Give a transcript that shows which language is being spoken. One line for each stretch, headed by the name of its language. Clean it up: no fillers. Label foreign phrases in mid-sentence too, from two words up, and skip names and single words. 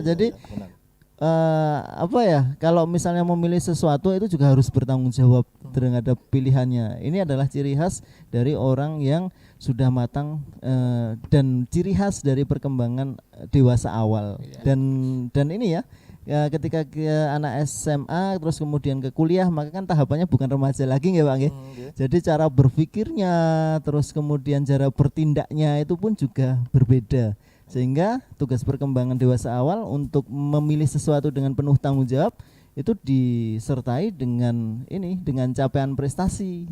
Indonesian: Jadi kalau misalnya memilih sesuatu itu juga harus bertanggung jawab terhadap pilihannya. Ini adalah ciri khas dari orang yang sudah matang, dan ciri khas dari perkembangan dewasa awal. Dan ini ya, ketika ke anak SMA terus kemudian ke kuliah, maka kan tahapannya bukan remaja lagi nggih Pak nggih. Jadi cara berpikirnya terus kemudian cara bertindaknya itu pun juga berbeda. Sehingga tugas perkembangan dewasa awal untuk memilih sesuatu dengan penuh tanggung jawab itu disertai dengan capaian prestasi.